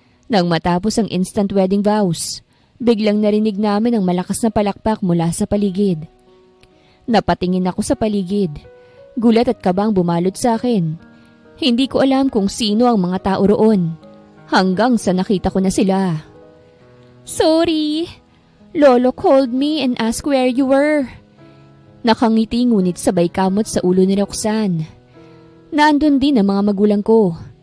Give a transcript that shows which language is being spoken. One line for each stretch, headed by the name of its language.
Filipino: Nang matapos ang instant wedding vows, biglang narinig namin ang malakas na palakpak mula sa paligid. Napatingin ako sa paligid. Gulat at kabang bumalot sa akin. Hindi ko alam kung sino ang mga tao roon. Hanggang sa nakita ko na sila.
English: Sorry, Lolo called me and asked where you were.
Filipino: Nakangiti ngunit sabay kamot sa ulo ni Roxanne. Nandun din ang mga magulang ko.